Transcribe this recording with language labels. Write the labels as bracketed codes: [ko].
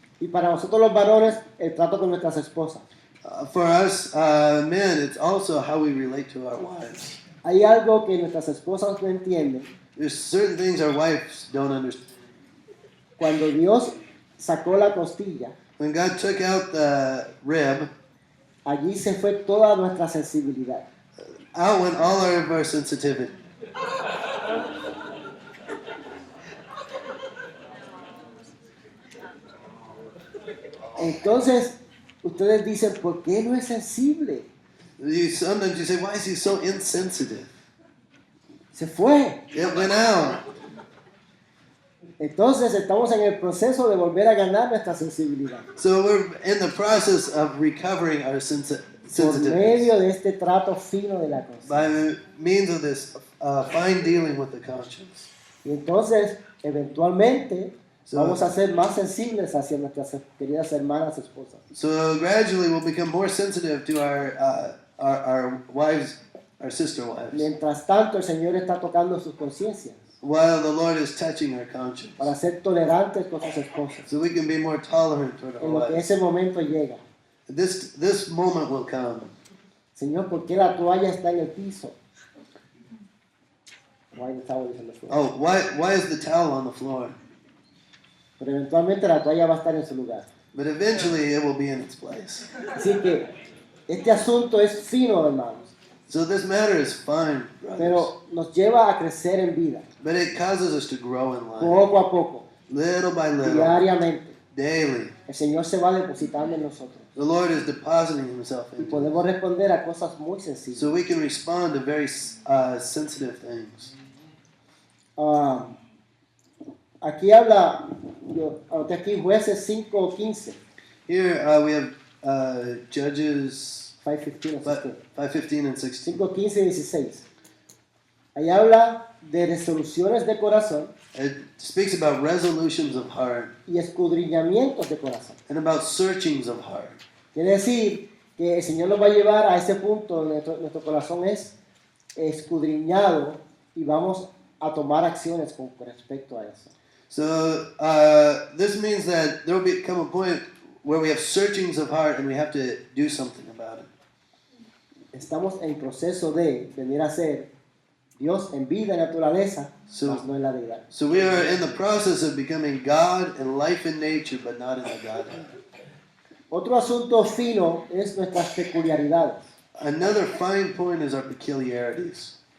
[es] Y para nosotros los varones, el trato con nuestras esposas. [en] For us men, it's also how we relate to our wives. [es] Hay algo que nuestras esposas no entienden. [en] There's certain things our wives don't understand. [es] Cuando Dios sacó la costilla, [en] When God took out the rib, [es] allí se fue toda nuestra sensibilidad. [en] out went all of our sensitivity. [es] Entonces, ustedes dicen, ¿por qué no es sensible? [en] Sometimes you say, why is he so insensitive? [es] Se fue. [en] It went out. [es] Entonces, estamos en el proceso de volver a ganar nuestra sensibilidad. [en] So we're in the process of recovering our [es] Por [en] sensitiveness [es] medio de este trato fino de la conciencia. [en] by means of this fine dealing with the conscience. [es] Y entonces, eventualmente, [en] So- [es] vamos a ser más sensibles hacia nuestras queridas hermanas esposas. [en] So gradually we'll become more sensitive to our wives, our sister wives, [es] Mientras tanto, el Señor está tocando sus conciencias [en] while the Lord is touching our conscience. [es] para ser tolerantes con sus esposas. [en] So we can be more tolerant toward our [es] En lo que [en] wives. [es] ese momento llega. [en] This moment will come. [es] Señor, ¿por qué la toalla está en el piso? [en] Why the towel is on the floor? Oh, why is the towel on the floor? [es] Pero eventualmente la toalla va a estar en su lugar. [en] But eventually it will be in its place. [es] Así que este asunto es fino, hermanos, [en] So this matter is fine, brothers. [es] pero nos lleva a crecer en vida, [en] But it causes us to grow in life. [es] poco a poco, [en] Little by little, [es] diariamente. [en] daily. [es] El Señor se va depositando en nosotros [en] The Lord is depositing himself [es] y [en] into us. [es] podemos responder a cosas muy sencillas. [en] So we can respond to very sensitive things. [es] Aquí habla, yo anoté aquí Jueces 5:15, [en] Here we have Judges [es] 5:15 o 16. [en] 5:15 and 16. [es] 5:15 y 16. Ahí habla de resoluciones de corazón [en] It speaks about resolutions of heart [es] y escudriñamientos de corazón. [en] and about searchings of heart. [es] Quiere decir que el Señor nos va a llevar a ese punto donde nuestro corazón es escudriñado y vamos a tomar acciones con respecto a eso. [en] So this means that there will become a point where we have searchings of heart and we have to do something about it. [es] Estamos en proceso de venir a ser Dios en vida y naturaleza, [en] So- [es] mas no en la deidad. [en] So we are in the process of becoming God and life in nature, but not in the Godhead. [es] Otro asunto fino es nuestras peculiaridades. [en] Another fine point is our peculiarities.